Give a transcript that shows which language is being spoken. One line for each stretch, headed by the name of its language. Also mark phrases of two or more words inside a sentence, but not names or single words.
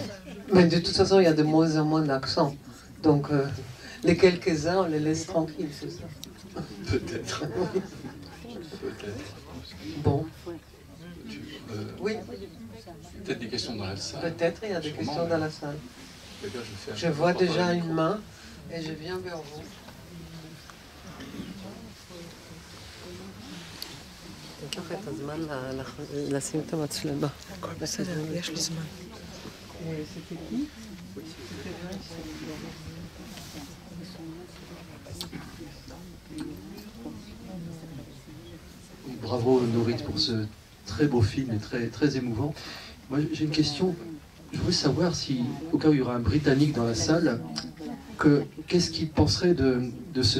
French: Mais de toute façon, il y a de moins en moins d'accents. Donc, les quelques-uns, on les laisse tranquilles, c'est ça? Peut-être. Peut-être. Bon. Oui. Peut-être des questions dans la salle. Peut-être, il y a des questions dans la salle. Je Je vois déjà une main et je viens vers vous.
Hebrew: תיקח את הזמן לשים את המצלמה. הכל בסדר, יש לי זמן.
French: Bravo Norit pour ce très beau film et très, très émouvant. Moi j'ai une question, je voudrais savoir si, au cas où il y aura un Britannique dans la salle, qu'est-ce qu'il penserait de ce